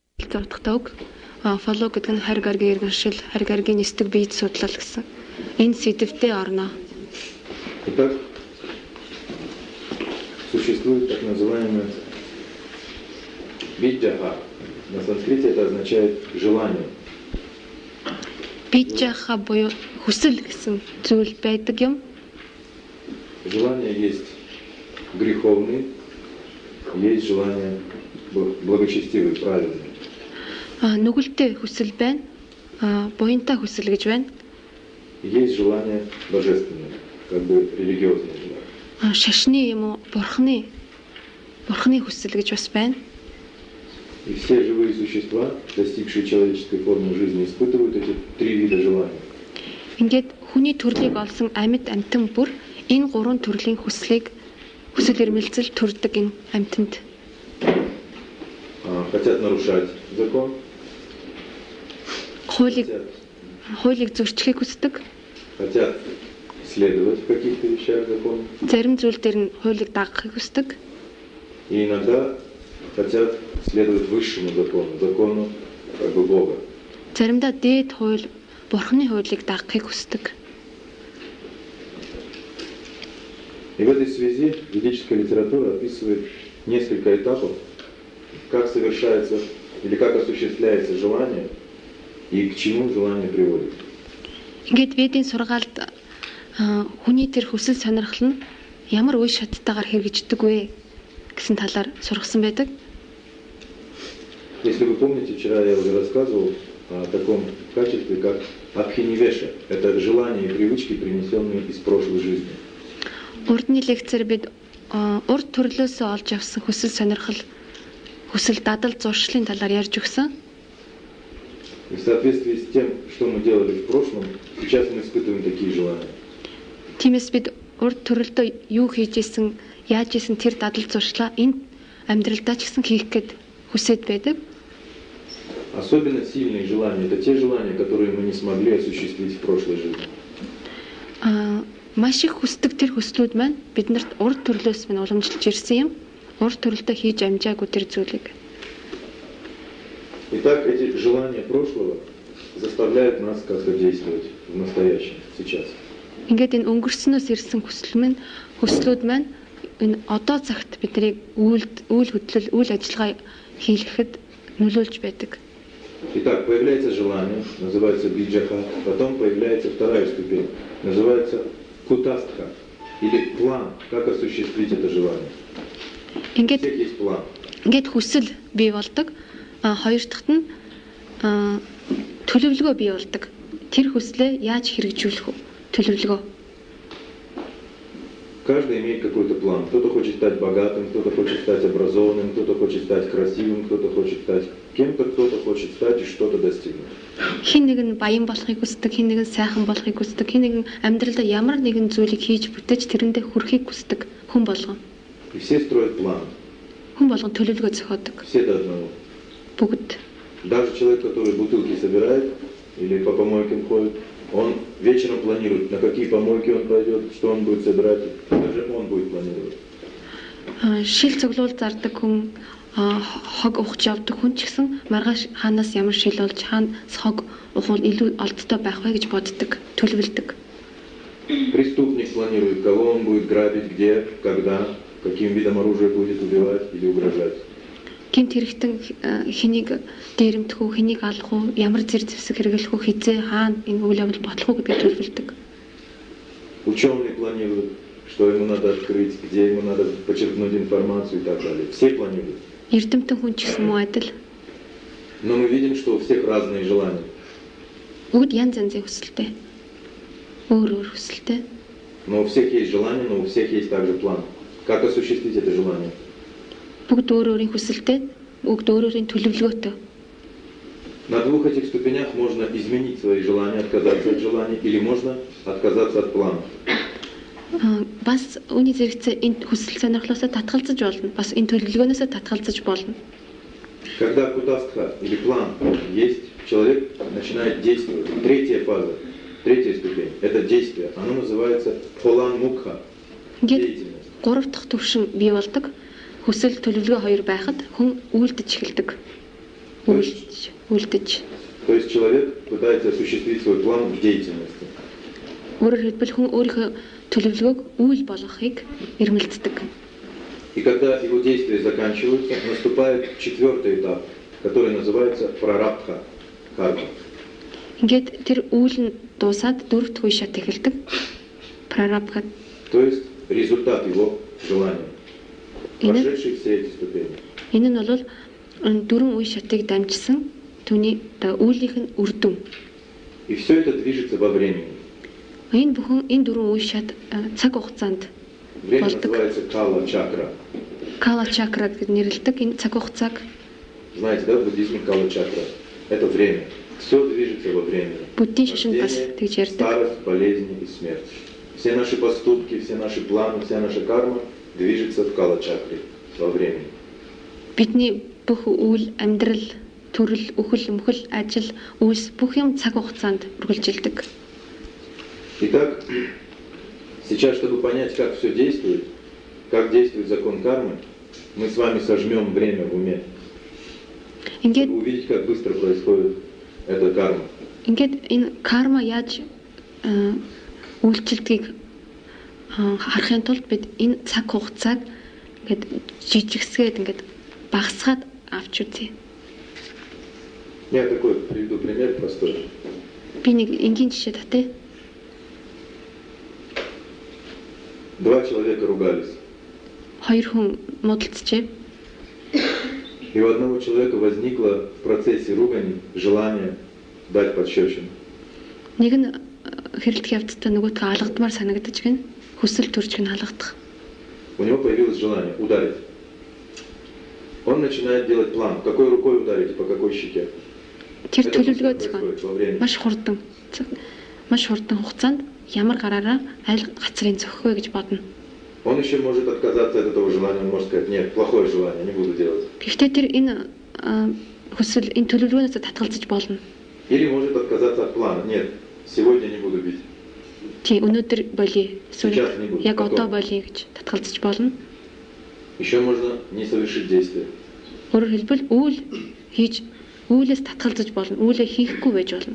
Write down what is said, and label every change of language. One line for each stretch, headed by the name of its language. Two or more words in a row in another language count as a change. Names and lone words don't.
Mongolian: ярилцаа утгатай үг. Follow гэдэг нь харь гаргийн иргэншил, харь гаргийн нисдэг биед судлал гэсэн. Энэ сэдвтэ орно.
Russian: Итак, существует так называемое виджаха. На санскрите это означает желание.
Mongolian: Виджаха буюу хүсэл гэсэн зүйл байдаг юм.
Russian: Желание есть греховный, есть желание благочестивый, правильный.
Mongolian: Нүгэлтэй хүсэл байна. Буянтай хүсэл гэж байна.
Russian: Есть желание божественное, как бы религиозное желание.
Mongolian: Шашны юм уу, бурхны хүсэл гэж бас байна.
Russian: И все живые существа, достигшие человеческой формы жизни, испытывают эти три вида желания.
Mongolian: Ингээд хүний төрлийг олсон амьд амьтан бүр энэ гурван төрлийн хүслийг хүсэл эрмэлзэл төрдөг энэ амьтанд.
Russian: Хотят нарушать закон.
Mongolian: Хуулийг зөрчихийг хүсдэг.
Russian: Хотят следовать в каких-то вещах закону.
Mongolian: Зарим зүйл дээр нь хуулийг дагахыг хүсдэг.
Russian: И иногда хотят следовать высшему закону как бы Бога.
Mongolian: Заримдаа дээд хууль, бурхны хуулийг дагахыг хүсдэг.
Russian: И в этой связи ведическая литература описывает несколько этапов, как совершается или как осуществляется желание и к чему желание приводит.
Mongolian: Ингээд ведийн сургаалд хүний тэр хүсэл сонирхол нь ямар үе шаттайгаар хэрэгждэг вэ гэсэн талаар сургасан байдаг.
Russian: Если вы помните, вчера я уже рассказывал о таком качестве, как абхинивеша. Это желания и привычки, принесенные из прошлой жизни.
Mongolian: Урдны лекцээр бид урд төрлөөсөө олж авсан хүсэл сонирхол, хүсэл дадал зуршлын талаар ярьж өгсөн.
Russian: И в соответствии с тем, что мы делали в прошлом, сейчас мы испытываем такие желания.
Mongolian: Тиймээс бид урд төрлөдөө юу хийж исэн, яаж исэн тэр дадал зуршлаа энэ амьдралдаа ч гэсэн хийх гээд хүсэж байдаг.
Russian: Особенно сильные желания – это те желания, которые мы не смогли осуществить в прошлой жизни.
Mongolian: Маш их хүсдэг тэр хүслүүд маань биднэрт урд төрлөөс минь уламжилж ирсэн юм. Урд төрлөдөө хийж амжаагүй тэр зүйлийг.
Russian: Итак, эти желания прошлого заставляют нас как-то действовать в настоящем, сейчас.
Mongolian: Ингээд энэ өнгөрснөөс ирсэн хүслүүд маань энэ одоо цагт биднийг үйл ажиллагаа хийхэд нөлөөлж байдаг.
Russian: Итак, появляется желание, называется биджаха, потом появляется вторая ступень, называется кутастха, или план, как осуществить это желание. У всех есть план.
Mongolian: Ингээд хүсэл бий болдог. Хоёр дахьт нь төлөвлөгөө бий болдог. Тэр хүслээ яаж хэрэгжүүлэх вэ? Төлөвлөгөө.
Russian: Каждый имеет какой-то план. Кто-то хочет стать богатым, кто-то хочет стать образованным, кто-то хочет стать красивым, кто-то хочет стать кем-то, кто-то хочет стать и что-то достигнуть.
Mongolian: Хин нэг нь баян болохыг хүсдэг, хин нэг нь сайхан болохыг хүсдэг, хин нэг нь амьдралдаа ямар нэгэн зүйлийг хийж бүтээж тэрэндээ хүрэхийг хүсдэг хүн болгон.
Russian: И все строят план.
Mongolian: Хүн болгон төлөвлөгөө зохиодог.
Russian: Все до одного.
Mongolian: Бүгд.
Russian: Даже человек, который бутылки собирает или по помойкам ходит, он вечером планирует, на какие помойки он пойдет, что он будет собирать, даже он будет планировать.
Mongolian: Шил цуглуул зардаг хүн, хог ухаж явдаг хүн ч гэсэн маргааш хаанаас ямар шил олж хаанаас хог ухвал илүү олдтой байх вэ гэж боддог, төлөвлөдөг.
Russian: Преступник планирует, кого он будет грабить, где, когда, каким видом оружия будет убивать или угрожать.
Mongolian: Гэмт хэрэгтэн хэнийг дээрэмдэх үү, хэнийг алах уу, ямар зэрэг зэвсэг хэрэглэх үү, хизээ хаана энэ үйл явдал бодлох уу гэдгийг төлөвлөдөг.
Russian: Ученый планирует, что ему надо открыть, где ему надо почерпнуть информацию и так далее. Все планируют.
Mongolian: Эрдэмтэн хүн ч гэсэн муу адил.
Russian: Но мы видим, что у всех разные желания.
Mongolian: Бүгд янз янзын хүсэлтэй. Өөр хүсэлтэй.
Russian: Но у всех есть желание, но у всех есть также план. Как осуществить это желание?
Mongolian: Бүгд өөрийн хүсэлтэй, бүгд өөрийн төлөвлөгөөтэй.
Russian: На двух этих ступенях можно изменить свои желания, отказаться от желаний, или можно отказаться от плана.
Mongolian: Бас үүний зэрэгцээ энэ хүсэл сонирхлоосоо татгалзаж болно. Бас энэ төлөвлөгөөнөөсөө татгалзаж болно.
Russian: Когда кутастха или план есть, человек начинает действовать. Третья фаза, третья ступень, это действие. Оно называется
Sanskrit: пхолан мукха.
Russian: Деятельность.
Mongolian: Гурав дахь төвшин бий болдог. Хүсэл төлөвлөгөө хоёр байхад хүн үйлдэж эхэлдэг. үлдэж.
Russian: То есть человек пытается осуществить свой план в деятельности.
Mongolian: Өөрөөр хэлбэл хүн өөрийнхөө төлөвлөгөөг үйл болгохыг эрмэлздэг.
Russian: И когда его действия заканчиваются, наступает 4-й этап, который называется
Sanskrit: प्रारब्ध कर्म.
Mongolian: Ингээд тэр үйл нь дуусаад 4-р үе шат эхэлдэг. Прарабдха.
Russian: То есть результат его желания, прошедший все эти ступени.
Mongolian: Энэ нь бол 4 үе шатыг дамжсан түүний үүлийнх нь үр дүн.
Russian: И все это движется во времени.
Mongolian: Энэ бүхэн энэ 4 үе шат цаг хугацаанд
Russian: Время называется
Sanskrit: काल चक्र. काल चक्र
Mongolian: гэж нэрлэдэг энэ цаг хугацааг.
Russian: Знаете, да, в буддизме
Sanskrit: काल चक्र
Russian: это время. Все движется во времени.
Mongolian: Буддийн шашин бас тэгж ярьдаг.
Russian: Старость, болезни и смерть. Все наши поступки, все наши планы, вся наша карма движется в
Sanskrit: काल चक्रे
Russian: во времени.
Mongolian: Бидний бүх үйл, амьдрал, төрөл, үхэл, өмхөл, ажил, үйлс бүх юм цаг хугацаанд үргэлжилдэг.
Russian: Итак, сейчас, чтобы понять, как все действует, как действует закон кармы, мы с вами сожмем время в уме. Чтобы увидеть, как быстро происходит эта карма.
Mongolian: Ингээд энэ карма яаж үйлчлэлтгийг харахын тулд бид энэ цаг хугацааг ингээд жижигсгээд ингээд багасгаад авч үзье.
Russian: Я такой приведу пример простой.
Mongolian: Би нэг энгийн жишээ татъя.
Russian: Два человека ругались.
Mongolian: Хоёр хүн муудалцжээ.
Russian: И у одного человека возникло в процессе ругани желание дать пощечину.
Mongolian: Нэг нь хэрэлдэх явцдаа нөгөөдгөө алгадмаар санагдаж гин хүсэл төрж гин алгадах.
Russian: У него появилось желание ударить. Он начинает делать план, какой рукой ударить и по какой щеке.
Mongolian: Тэр төлөвлөгөө зохион маш хурдан хугацаанд ямар гараараа аль гацрын зохих вэ гэж бодно.
Russian: Он еще может отказаться от этого желания, он может сказать: нет, плохое желание, не буду делать.
Mongolian: Гэхдээ тэр энэ хүсэл энэ төлөвлөгөөнөөс татгалзаж болно.
Russian: Или может отказаться от плана: нет, сегодня не буду бить.
Mongolian: Тий, өнөөдөр болий. Эсвэл яг одоо болий гэж татгалзаж болно. Еще можно не совершить действие. Өөрөөр хэлбэл үйл хийж үйлээс татгалзаж болно. Үйлээ хийхгүй байж болно.